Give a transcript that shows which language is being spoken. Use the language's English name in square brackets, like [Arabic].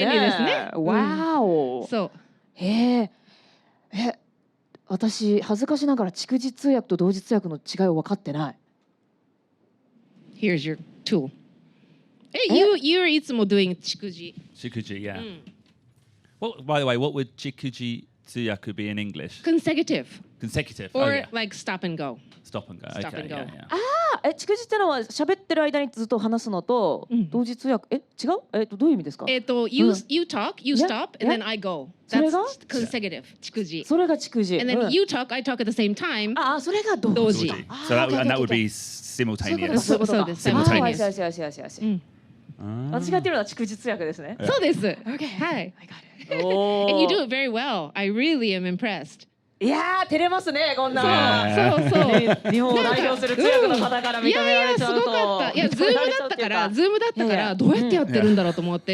[Japanese] 便利ですね。わお。そう。私恥ずかしながら逐次通訳と同時通訳の違いを分かってない。 [English] Here's your tool. You're [Japanese] いつも [English] doing 逐次。逐次 yeah. Well, by the way, what would 逐次通訳 be in English? Consecutive. Consecutive. Or like stop and go. Stop and go. Stop and go. Yeah. [Japanese] 逐次ってのは喋ってる間にずっと話すのと同時通訳違う？どういう意味ですか [English] ？You talk, you stop, and then I go. That's consecutive. 逐次。 [Japanese] それが逐次。 [English] And then you talk, I talk at the same time. [Japanese] それが同時。 [English] So that would be simultaneous. [Japanese] そうです。 [English] Simultaneous. [Japanese] 私がやってるのは逐次通訳ですね。そうです。はい。 [English] And you do it very well. I really am impressed. [Japanese] いやー照れますねこんな。そうそう。日本を代表する通訳の方から認められちゃうと。すごかった。いやズームだったからどうやってやってるんだろうと思って。